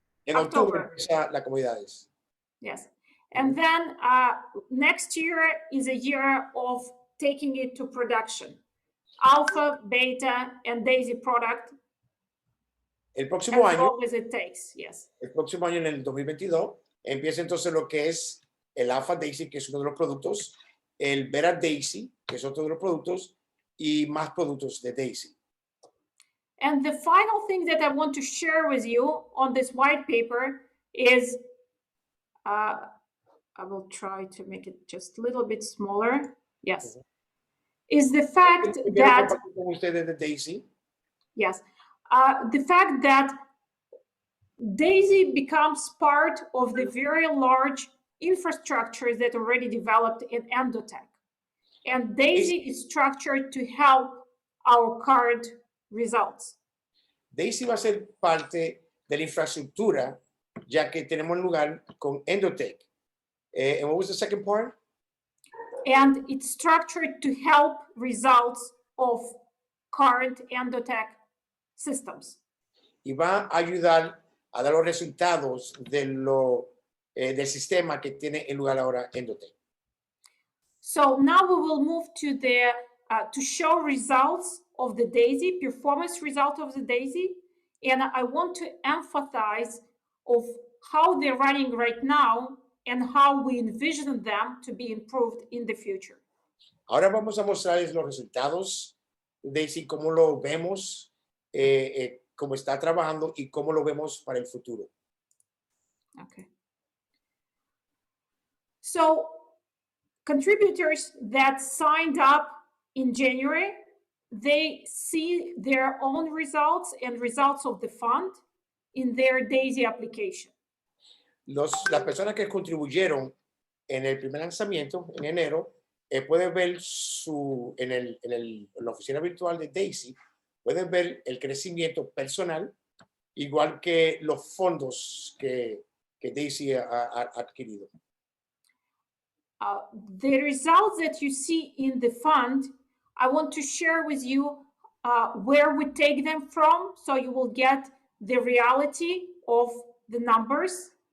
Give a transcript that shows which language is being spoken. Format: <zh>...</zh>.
<es>En octubre empieza las comodidades.</es> <en>Yes. And then next year is a year of taking it to production. Alpha, beta, and daisy product.</en> <es>El próximo</es> <en>as</en> <es>año,</es> <en>long as it takes, yes.</en> <es>El próximo año, en el 2022, empieza entonces lo que es el Alpha Daisy, que es uno de los productos, el Beta Daisy, que es otro de los productos, y más productos de Daisy.</es> <en>And the final thing that I want to share with you on this white paper is, I will try to make it just a little bit smaller. Yes. Is the fact that,</en> <es>con ustedes de Daisy.</es> <en>Yes, the fact that Daisy becomes part of the very large infrastructure that already developed in Endotech. And Daisy is structured to help our current results.</en> <es>Daisy va a ser parte de la infraestructura, ya que tenemos lugar con Endotech.</es> <en>And what was the second part? and it's structured to help results of current Endotech systems.</en> <es>Y va a ayudar a dar los resultados del sistema que tiene en lugar ahora Endotech.</es> <en>So now we will move to the to show results of the DAISY, performance result of the DAISY, and I want to emphasize of how they're running right now and how we envision them to be improved in the future.</en> <es>Ahora vamos a mostrarles los resultados de DAISY, cómo lo vemos, cómo está trabajando y cómo lo vemos para el futuro.</es> <en>Okay. So contributors that signed up in January, they see their own results and results of the fund in their DAISY application.</en> <es>Las personas que contribuyeron en el primer lanzamiento, en enero, pueden ver en la oficina virtual de DAISY, pueden ver el crecimiento personal, igual que los fondos que DAISY ha adquirido.</es> <en>The results that you see in the fund, I want to share with you where we take them from, so you will get the reality of the numbers.</en>